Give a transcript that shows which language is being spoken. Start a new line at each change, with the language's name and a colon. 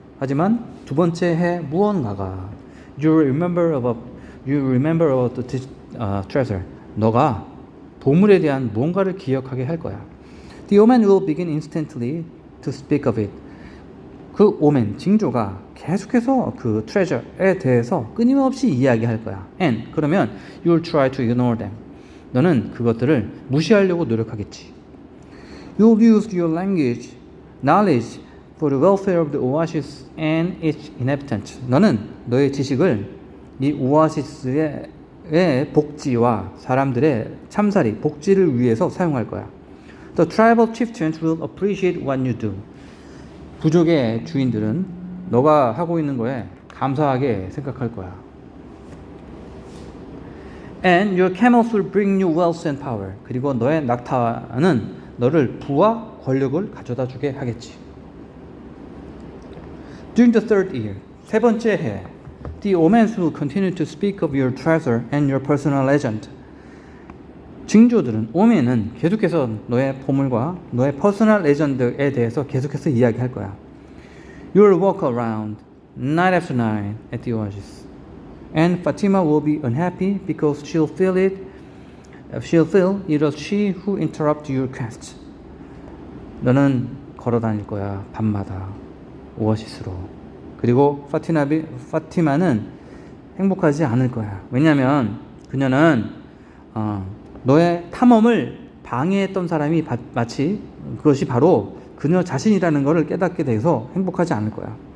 Korean: 하지만 두 번째 해 무언가가
English: You remember about the treasure.
Korean: 너가 보물에 대한 무언가를 기억하게 할 거야.
English: The omen will begin instantly to speak of it.
Korean: 그 오멘, 징조가 계속해서 그 treasure에 대해서 끊임없이 이야기할 거야.
English: And
Korean: 그러면
English: you'll try to ignore them.
Korean: 너는 그것들을 무시하려고 노력하겠지.
English: You'll use your knowledge for the welfare of the oasis and its inhabitants.
Korean: 너는 너의 지식을 이 오아시스의 복지와 사람들의 참살이 복지를 위해서 사용할 거야.
English: The tribal chieftains will appreciate what you do.
Korean: 부족의 주인들은 너가 하고 있는 거에 감사하게 생각할 거야.
English: And your camels will bring you wealth and power.
Korean: 그리고 너의 낙타는 너를 부와 권력을 가져다 주게 하겠지.
English: During the third year,
Korean: 세 번째 해,
English: the omens will continue to speak of your treasure and your personal legend.
Korean: 징조들은, 오멘은 계속해서 너의 보물과 너의 퍼스널 레전드에 대해서 계속해서 이야기할 거야.
English: You will walk around night after night at the oasis, and Fatima will be unhappy because she'll feel it was she who interrupted your quest.
Korean: 너는 걸어 다닐 거야, 밤마다 오아시스로. 그리고 파티마는 행복하지 않을 거야. 왜냐하면 그녀는 너의 탐험을 방해했던 사람이 마치 그것이 바로 그녀 자신이라는 것을 깨닫게 돼서 행복하지 않을 거야.